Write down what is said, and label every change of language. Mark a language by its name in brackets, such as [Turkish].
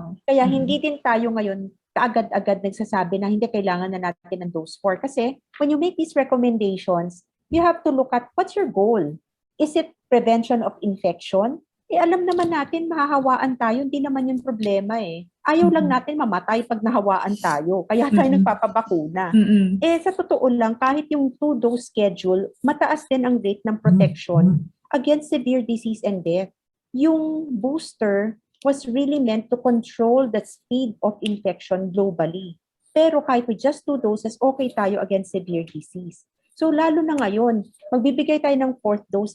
[Filipino] Kaya hindi din tayo ngayon kaagad-agad nagsasabi na hindi kailangan na natin ng dose 4. [English] Kasi when you make these recommendations, you have to look at what's your goal. Is it prevention of infection? [Filipino] Alam naman natin, mahahawaan tayo, hindi naman yung problema eh. Ayaw lang natin mamatay pag nahawaan tayo. Kaya tayo nagpapabakuna. Sa totoo lang, kahit yung 2-dose schedule, mataas din ang rate ng protection [English] against severe disease and death. [Filipino] Yung [English] booster was really meant to control the speed of infection globally. [Filipino] Pero kahit [English] with just 2 doses, okay tayo against severe disease. [Filipino] So lalo na ngayon, magbibigay tayo ng 4th dose.